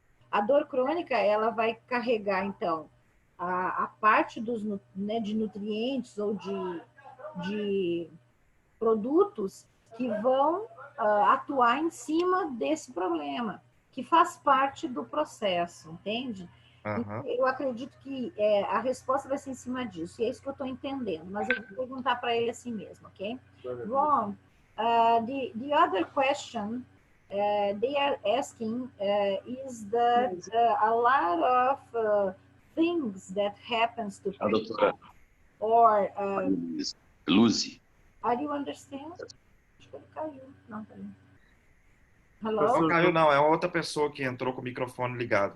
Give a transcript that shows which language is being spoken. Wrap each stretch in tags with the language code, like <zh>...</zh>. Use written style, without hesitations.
<pt>A dor crônica, ela vai carregar, então, a parte de nutrientes ou de produtos que vão atuar em cima desse problema, que faz parte do processo, entende? Então, eu acredito que a resposta vai ser em cima disso, e é isso que eu estou entendendo, mas eu vou perguntar para ele assim mesmo, ok?</pt> <en>Ron, the other question they are asking is that a lot of things that happens to people, or Luzi. are you understand?</en> <pt>Acho que ele caiu, não caiu.</pt> <en>Hello?</en> <pt>Não caiu, não. É outra pessoa que entrou com o microfone ligado.</pt>